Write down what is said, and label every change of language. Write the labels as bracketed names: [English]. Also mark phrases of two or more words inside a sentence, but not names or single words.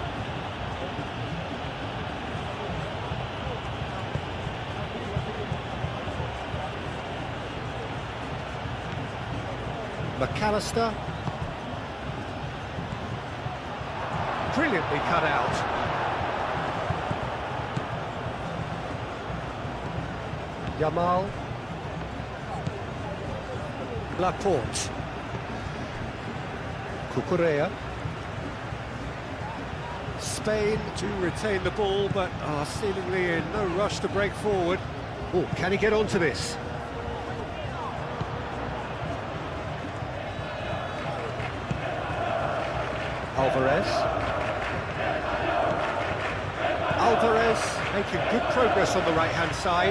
[English] McAllister. Brilliantly cut out. Yamal. Laporte. Cucurella. Spain to retain the ball, but are seemingly in no rush to break forward. Oh, can he get onto this? Alvarez. Alvarez making good progress on the right-hand side.